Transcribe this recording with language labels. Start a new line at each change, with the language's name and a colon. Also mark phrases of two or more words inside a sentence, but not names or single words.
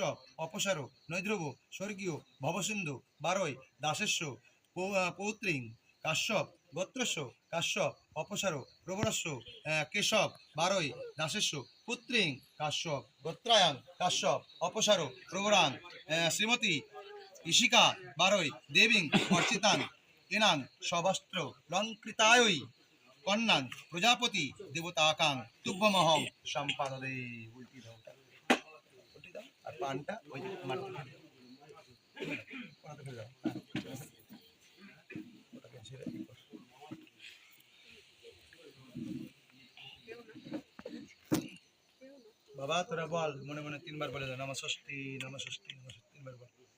Sanskrit: অপসর নৈধ্রব স্বর্গীয় ভবসিন্ধু বারৈ দাসস্য পৌত্রী কাশ্যপ গোত্রস্য কাশ্যপ অপসার প্রবরস্য কেশব বারৈ দাসস্য পুত্রী কাশ্যপ গোত্রায়াং কাশ্যপ অপসার প্রবরাং শ্রীমতী ঋষিকা বারৈ দেবীং অর্চিতাং এনাং সবস্ত্র লঙ্কৃতায় কন্যাং প্রজাপতি দেবতাকাং তুভ্যমহং সম্পাদদে।
Bangla: উল্টি দাও আর পানটা ওই যে মাটি ফেলে দাও। বাবা তোরা বল মনে মনে তিনবার বলে দাও
Sanskrit: নমঃষষ্ঠী নমঃষষ্ঠী নমঃষষ্ঠী
Bangla: তিনবার বল।